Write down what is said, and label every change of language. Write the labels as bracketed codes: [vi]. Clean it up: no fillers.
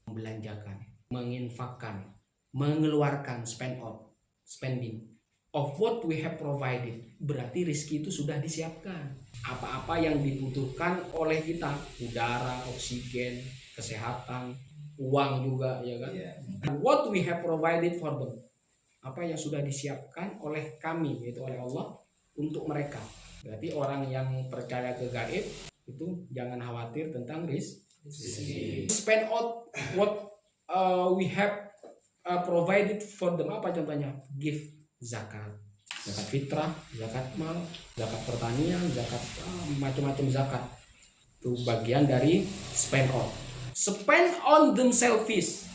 [id] Membelanjakan, menginfakkan, mengeluarkan, [en] spend out, spending of what we have provided. [id] Berarti rezeki itu sudah disiapkan. Apa-apa yang dibutuhkan oleh kita, udara, oksigen, kesehatan, uang juga, ya kan? [en] What we have provided for them. [id] Apa yang sudah disiapkan oleh kami, yaitu oleh Allah untuk mereka. Berarti orang yang percaya ke gaib itu jangan khawatir tentang rezeki. [en] Spend out what we have provided for them. [id] Apa contohnya? Give zakat, zakat fitrah, zakat mal, zakat pertanian, zakat macam-macam zakat. Itu bagian dari [en] spend out. Spend on themselves.